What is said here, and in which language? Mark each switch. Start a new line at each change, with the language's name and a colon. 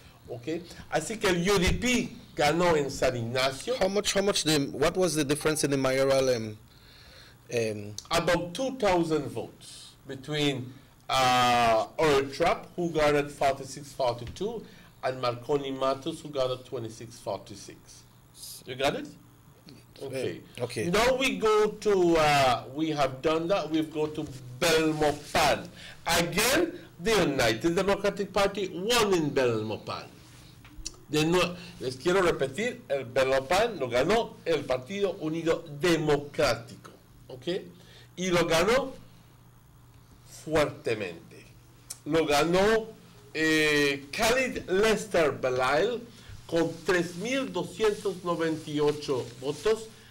Spanish: Okay, así que el UDP ganó en San Ignacio.
English: What was the difference in the mayoral? About 2,000 votes between Earl Trapp, who garnered 46-42, and Marconi Matos, who garnered 26-46. You got it? Okay. Okay. Now we go to, we have done that, we go to Belmopan. Again, the United Democratic Party won in Belmopan.
Spanish: Les quiero repetir, el Belmopan lo ganó el Partido Unido Democrático, ¿ok? Y lo ganó fuertemente. Lo ganó Khalid Lester Belail con 3.298 votos.